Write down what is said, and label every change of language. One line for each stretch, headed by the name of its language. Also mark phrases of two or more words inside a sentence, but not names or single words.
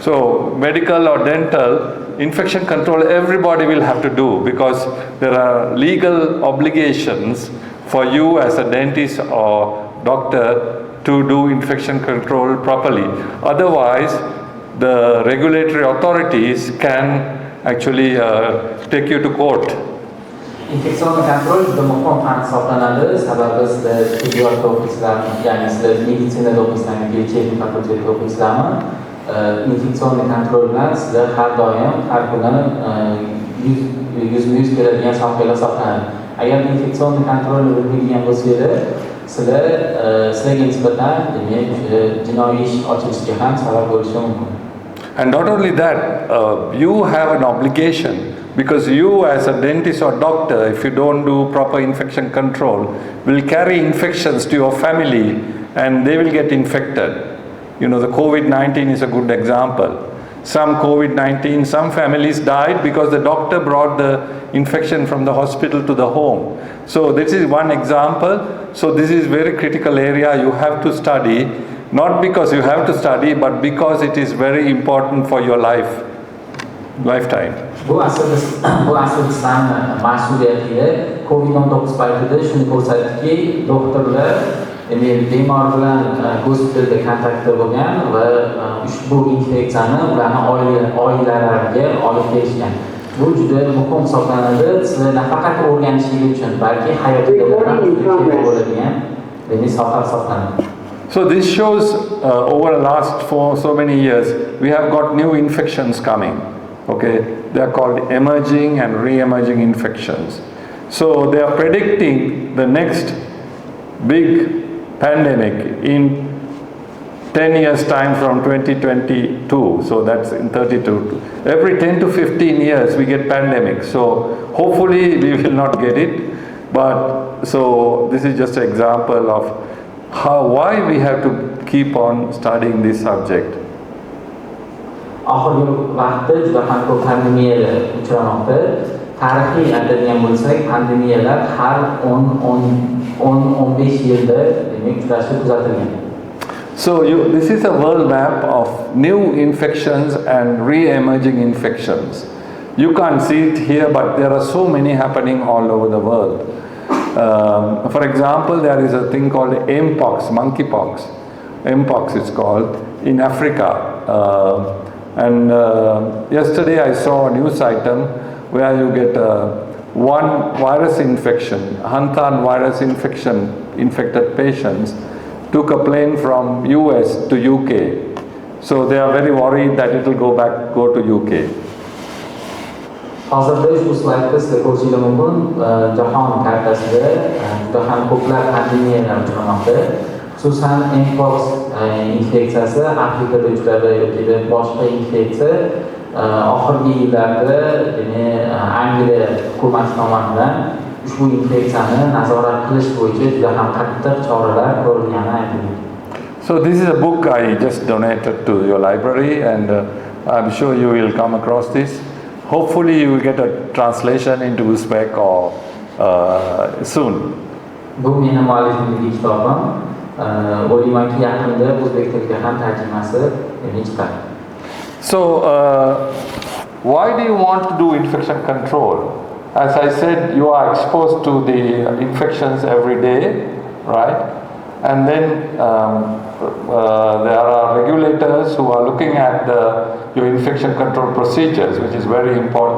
English: So medical or dental, infection control, everybody will have to do, because there are legal obligations for you as a dentist or doctor to do infection control properly. Otherwise, the regulatory authorities can actually take you to court.
Uzbek: Infeksiya kontrol juda muhim fan hisoblanadi. Sababi sizlar tibbiyot o'qiysizlarmi, ya'ni sizlar meditsinada o'qiysizlarmi, biologik fakultetida o'qiysizlarmi, infeksiya kontrol bilan sizlar har doim, har kuni yuzma-yuz keladigan sohalar hisoblanadi. Agar infeksiya kontrolni bilmaydigan bo'lsangiz, sizlarga nisbatan demak jinoiy ish ochilishiga ham sabab bo'lishi mumkin.
English: And not only that, you have an obligation, because you as a dentist or doctor, if you don't do proper infection control, will carry infections to your family and they will get infected. You know, the COVID-19 is a good example. Some COVID-19, some families died because the doctor brought the infection from the hospital to the home. So this is one example. So this is very critical area you have to study, not because you have to study, but because it is very important for your lifetime.
Uzbek: Bu aslida mas'uliyatiga COVID-19 paytida shuni ko'rsatdiki, doktorlar bemor bilan gospitalda kontaktda bo'lgan va ushbu infeksiyani ularning oilalariga olib kelishgan. Bu juda muhim hisoblanadi. Sizlar nafaqat o'rganishingiz uchun, balki hayotida bo'ladigan soha hisoblanadi.
English: So this shows over the last so many years, we have got new infections coming. Okay, they are called emerging and re-emerging infections. So they are predicting the next big pandemic in 10 years time from 2022. So that's in 32. Every 10 to 15 years we get pandemics. So hopefully we will not get it. But so this is just an example of why we have to keep on studying this subject.
Uzbek: Oxirgi vaqtda juda ham ko'p pandemiyalar uchramoqda. Tarixiy aytadigan bo'lsak, pandemiyalar har 10-15 yilda demak uchrashi kuzatilgan.
English: So this is a world map of new infections and re-emerging infections. You can't see it here, but there are so many happening all over the world. For example, there is a thing called Mpox, monkeypox. Mpox is called in Africa. And yesterday I saw a news item where you get one virus infection, Hantan virus infection, infected patients took a plane from US to UK. So they are very worried that it will go to UK.
Uzbek: Hozirda ushbu slaydda sizlar ko'rishingiz mumkin, jahon kartasida juda ham ko'plab pandemiyalar uchramoqda. Xususan Mpox infeksiyasi Afrikada uchradi yoki boshqa infeksiya oxirgi yillarda Angliya hukumati tomonidan ushbu infeksiyani nazorat qilish bo'yicha juda ham qattiq choralar ko'rilgani aytilgan.
English: So this is a book I just donated to your library, and I'm sure you will come across this. Hopefully you will get a translation into Uzbek or soon.
Uzbek: Bu meni muallifimdagi kitobim. O'ylaymanki yaqinda o'zbek tiliga ham tarjimasi chiqadi.
English: So why do you want to do infection control? As I said, you are exposed to the infections every day, right? And then there are regulators who are looking at your infection control procedures, which is very important.